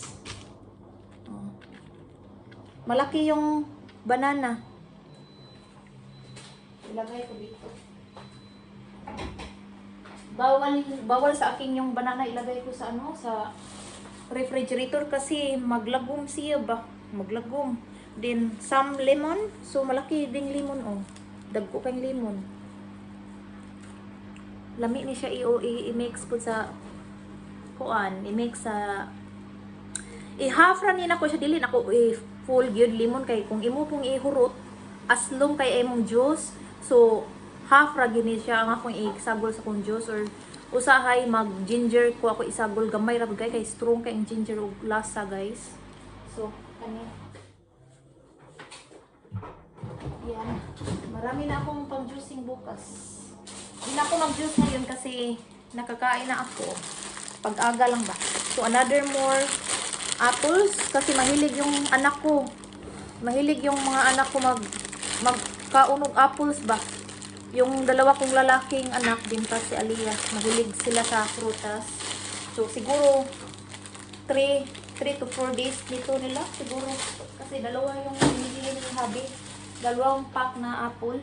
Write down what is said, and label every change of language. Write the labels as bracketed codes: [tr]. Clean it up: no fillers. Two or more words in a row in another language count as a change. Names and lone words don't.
[tl] Oh. Malaki yung banana. Ilagay ko dito. Bawal sa akin yung banana. Ilagay ko sa sa refrigerator kasi maglagom siya ba? [ceb] Maglagom. [en] Then, some lemon. [tl] So, malaki ding lemon, oh. [ceb] Dagko kang lemon. Lami ni siya i-mix po sa kuan. I-mix sa i-half ra ni nako siya dili nako full gyud lemon kay kung imo pong ihurot aslom kay imong juice. So, half ra gyud ni siya ang akong isagol sa kong juice or usahay mag ginger ko ako isagol gamay ra kay strong kay ang ginger ug lasa guys. [tl] So kani yan, marami na akong pang juicing bukas. Hindi na ako mag juice ngayon kasi nakakain na ako pag-aga lang ba. So [en] another more apples [tl] kasi mahilig yung anak ko, mahilig yung mga anak ko magkaunog apples ba. Yung dalawa kong lalaking anak din pa si Aliyah, mahilig sila sa prutas. So siguro [en] 3 to 4 days [tl] dito nila siguro kasi dalawa yung binili ni Habi, dalawang pack na apple.